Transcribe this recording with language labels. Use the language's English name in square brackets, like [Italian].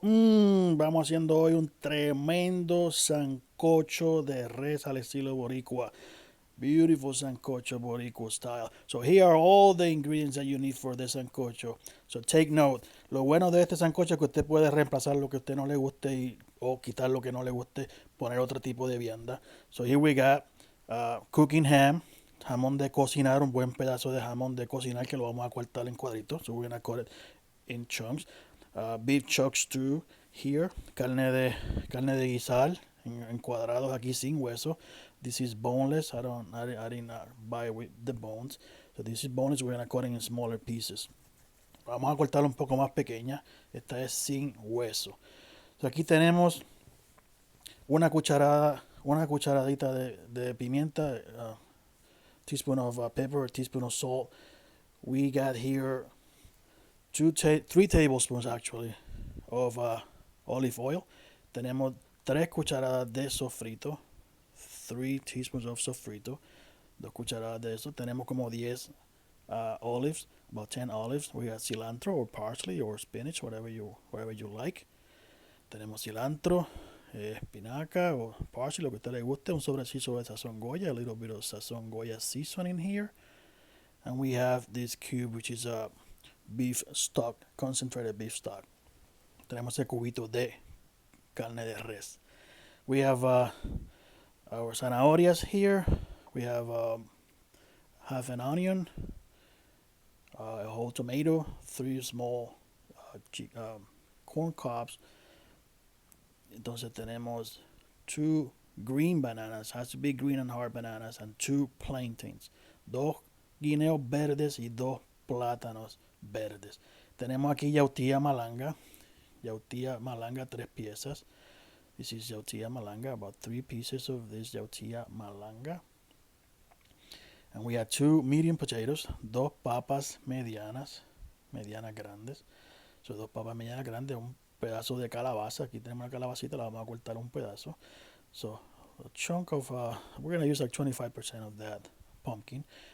[Spanish] Vamos haciendo hoy un tremendo sancocho de res al estilo Boricua. [English] Beautiful sancocho Boricua style. So here are all the ingredients that you need for this sancocho. So take note. [Spanish] Lo bueno de este sancocho es que usted puede reemplazar lo que a usted no le guste o quitar lo que no le guste, poner otro tipo de vianda. [English] So here we got cooking ham, [Spanish] jamón de cocinar, un buen pedazo de jamón de cocinar que lo vamos a cortar en cuadritos. [English] So we're gonna cut it in chunks. Beef chuck stew here, [Spanish] carne de guisar en cuadrados aquí sin hueso. [English] This is boneless. I didn't buy it with the bones. So this is boneless. We're gonna cut it in smaller pieces. [Spanish] Vamos a cortarlo un poco más pequeña. Esta es sin hueso. So aquí tenemos una cucharadita de pimienta, [English] teaspoon of pepper, a teaspoon of salt. We got here 3 tablespoons actually of olive oil. [Spanish] Tenemos 3 cucharadas de sofrito, [English] 3 teaspoons of sofrito, [Spanish] 2 cucharadas de eso. Tenemos como 10 olives, [English] about 10 olives. We got cilantro or parsley or spinach, whatever you like. [Spanish] Tenemos cilantro, espinaca o parsley, lo que a usted le guste. Un sobrecito de sazón Goya, [English] a little bit of sazón Goya seasoning here. And we have this cube, which is a beef stock, concentrated beef stock. [Spanish] Tenemos el cubito de carne de res. [English] We have our zanahorias here. We have half an onion, a whole tomato, 3 small corn cobs. [Spanish] Entonces tenemos [English] 2 green bananas, has to be green and hard bananas, and 2 plantains. [Spanish] 2 guineos verdes y 2 plátanos verdes. Tenemos aquí yautía malanga 3 piezas. [English] This is yautía malanga, about 3 pieces of this yautía malanga. And we have 2 medium potatoes, [Spanish] 2 papas medianas grandes. So 2 papas medianas grandes, un pedazo de calabaza. Aquí tenemos una calabacita, la vamos a cortar un pedazo. [English] So a chunk of, we're going to use like 25% of that pumpkin.